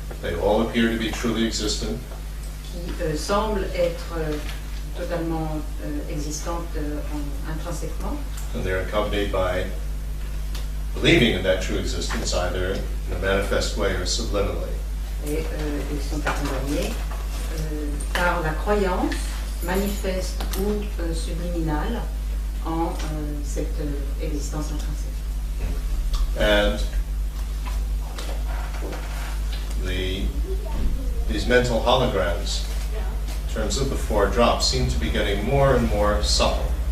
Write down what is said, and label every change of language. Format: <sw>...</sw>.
<en>they all appear to be truly existent,</en> <fr>qui semble être totalement existante intrinsèquement,</fr> <en>and they're accompanied by believing in that true existence either in a manifest way or subliminally.</en> <fr>et ils sont accompagnés par la croyance manifeste ou subliminale en cette existence intrinsèque.</fr> <en>And these mental holograms, in terms of the 4 drops, seem to be getting more and more subtle.</en>